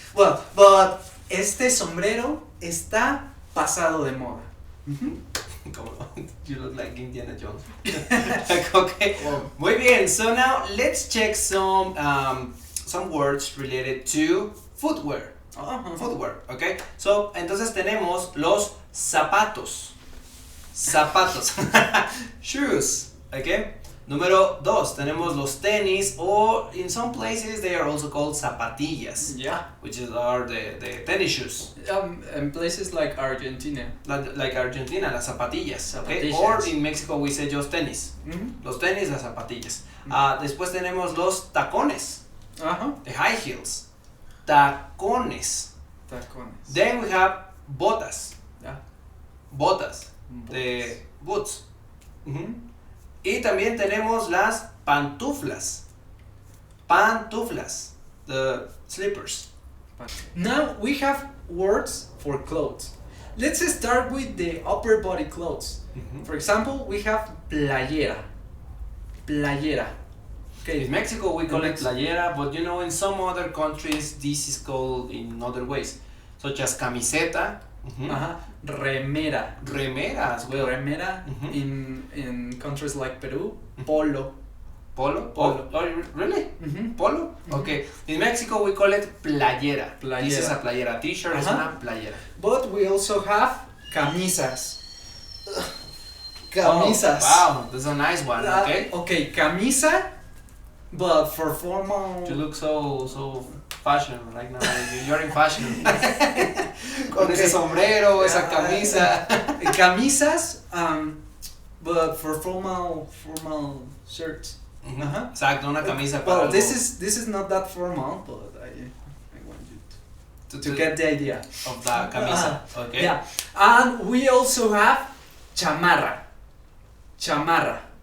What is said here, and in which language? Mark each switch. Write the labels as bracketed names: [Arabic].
[English] Well, but [Spanish] este sombrero está pasado de moda. [English] Come on, you look like Indiana Jones. Okay. [Spanish] Muy bien. [English] So now let's check some words related to footwear. Footwear. Okay. [Spanish] So entonces tenemos los zapatos. [English] Zapatos. Shoes. Okay. [Spanish] Número 2, tenemos los tenis, [English] or in some places they are also called zapatillas, Yeah. which are the tennis shoes. In places like Argentina. Like Argentina, las zapatillas, okay? [Spanish] Zapatillas. [English] Or in Mexico we say just tenis. [Spanish] Los tenis, las zapatillas. Después tenemos los tacones, the high heels. Tacones. Tacones. [English] Then we have botas. Yeah. Botas. The boots. Y también tenemos las pantuflas. Pantuflas. The slippers. Now we have words for clothes. Let's start with the upper body clothes. For example, we have playera. [Spanish] Playera. [English] In Mexico we call In it Mexico. playera, but you know in some other countries this is called in other ways, such as camiseta, [Spanish] Remera. [English] remera as well. Remera in countries like Peru. Polo. [Spanish] Polo? Polo. [English] Oh, really? Polo? Okay. In Mexico we call it playera. [Spanish] Playera. [English] This is a playera. T-shirt is una playera. But we also have camisas. Oh, wow, that's a nice one. Okay. Okay, camisa, but for formal. You look so fashion right now. You're in fashion. [Spanish] Con ese sombrero, esa camisa. [English] Camisas, but for formal shirts. [Spanish] Exacto, una camisa para [English] Well, [Spanish] algo. [English] this is not that formal, but I want you to get the idea of the camisa. Okay. Yeah, and we also have chamarra. Chamarra.